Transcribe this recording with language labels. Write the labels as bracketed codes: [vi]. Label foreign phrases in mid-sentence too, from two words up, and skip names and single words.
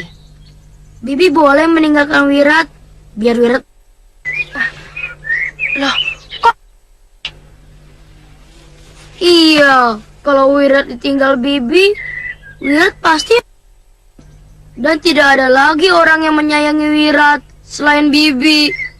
[id] Bibi boleh meninggalkan Wirat, biar Wirat... Loh, kok? Iya, kalau Wirat ditinggal Bibi, Wirat pasti... Dan tidak ada lagi orang yang menyayangi Wirat selain Bibi.